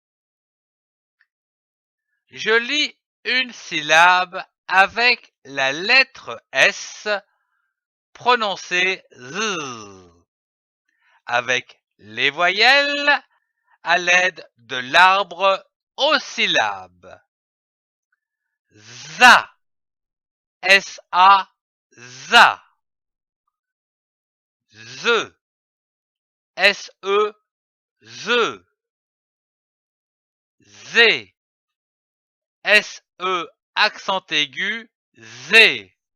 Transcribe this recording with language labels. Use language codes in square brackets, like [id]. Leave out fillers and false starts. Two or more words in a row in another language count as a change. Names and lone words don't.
[fr] Je lis une syllabe avec la lettre S prononcée Z, avec les voyelles à l'aide de l'arbre aux syllabes. ZA, S-A, ZA. Z, S-E, Z. Z, S-E accent aigu, Z.